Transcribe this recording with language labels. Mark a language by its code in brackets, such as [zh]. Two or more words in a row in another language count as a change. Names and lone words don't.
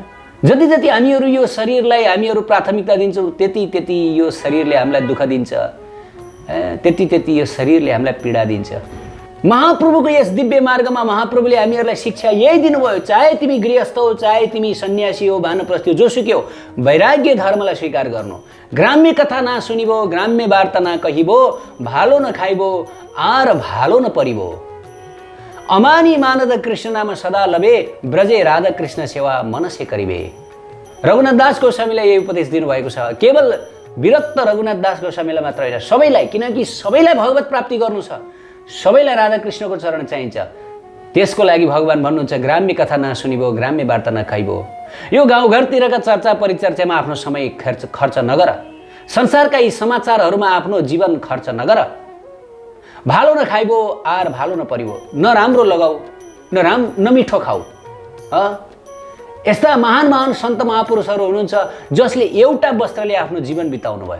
[ne] जति जति हामीहरू यो शरीरलाई हामीहरू प्राथमिकता दिन्छौँ त्यति यो शरीरले हामीलाई दुःख दिन्छ, त्यति यो शरीरले हामीलाई पीडा दिन्छ। महाप्रभुको यस दिव्य मार्गमा महाप्रभुले हामीहरूलाई शिक्षा यही दिनुभयो। चाहे तिमी गृहस्थ हो, चाहे तिमी सन्यासी हो, वानप्रस्थी हो, जोसुकै हो, वैराग्य धर्मलाई स्वीकार गर्नु। [bn] গ্রাম্য কথা না শুনিবো, গ্রাম্য বার্তা না কহিবো, ভালো না খাইবো, আর ভালো না পরিবো। অমানী মানদ কৃষ্ণ নাম সদা লবে, ব্রজে রাধা কৃষ্ণ সেবা মানসে করিবে। [ne] रघुनाथ दास गोस्वामीलाई यही उपदेश दिनुभएको छ। केवल विरक्त रघुनाथ दास गोस्वामीलाई मात्र होइन, सबैलाई। किनकि सबैलाई भगवत प्राप्ति गर्नु छ, सबैलाई राधाकृष्णको चरण चाहिन्छ। त्यसको लागि भगवान भन्नुहुन्छ [bn] গ্রাম্য কথা না শুনিবো, গ্রাম্য বার্তা না খাইবো। [ne] यो गाउँघरतिरका चर्चा परिचर्चामा आफ्नो समय खर्च नगर। संसारका यी समाचारहरूमा आफ्नो जीवन खर्च नगर। [bn] ভালো না খাইবো, আর ভালো না পরিবো। [ne] न राम्रो लगाऊ, न मिठो खाऊ। यस्ता महान महान सन्त महापुरुषहरू हुनुहुन्छ जसले एउटा वस्त्रले आफ्नो जीवन बिताउनु भयो।